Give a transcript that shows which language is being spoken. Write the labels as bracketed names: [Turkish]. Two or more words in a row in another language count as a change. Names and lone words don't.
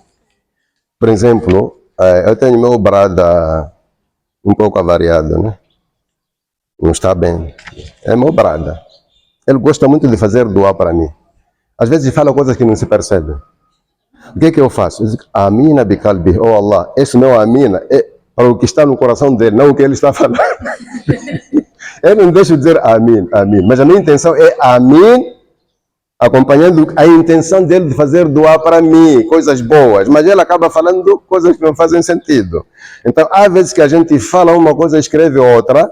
[Portuguese] Por exemplo, eu tenho meu brada um pouco avariado, né? Não está bem. É meu brada. Ele gosta muito de fazer doar para mim. Às vezes fala coisas que não se percebem. O que é que eu faço? Eu digo: [Arabic] آمين بقلبي, oh Allah, [Portuguese] esse meu Amina é para o que está no coração dele, não o que ele está falando. Eu não deixo de dizer [Arabic] آمين، آمين. [Portuguese] Mas a minha intenção é Amin, acompanhando a intenção dele de fazer doar para mim, coisas boas. Mas ele acaba falando coisas que não fazem sentido. Então, há vezes que a gente fala uma coisa e escreve outra.